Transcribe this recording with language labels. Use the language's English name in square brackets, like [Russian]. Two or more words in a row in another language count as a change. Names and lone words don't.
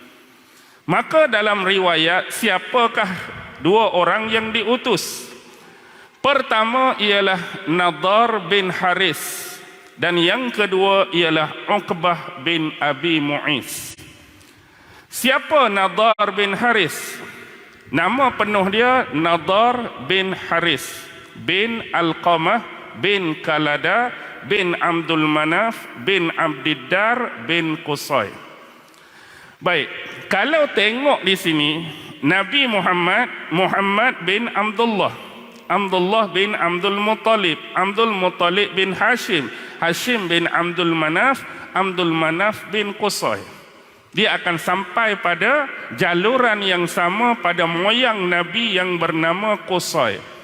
[Malay] Maka dalam riwayat, siapakah 2 orang yang diutus? Pertama ialah Nadar bin Haris dan yang kedua ialah Uqbah bin Abi Mu'is. Siapa Nadar bin Haris? Nama penuh dia Nadar bin Haris bin Alqamah bin Kalada bin Abdul Manaf bin Abdiddar bin Qusay. Baik, kalau tengok di sini Nabi Muhammad bin Abdullah bin Abdul Muttalib bin Hashim bin Abdul Manaf bin Qusay. Dia akan sampai pada jaluran yang sama pada moyang Nabi yang bernama Qusay.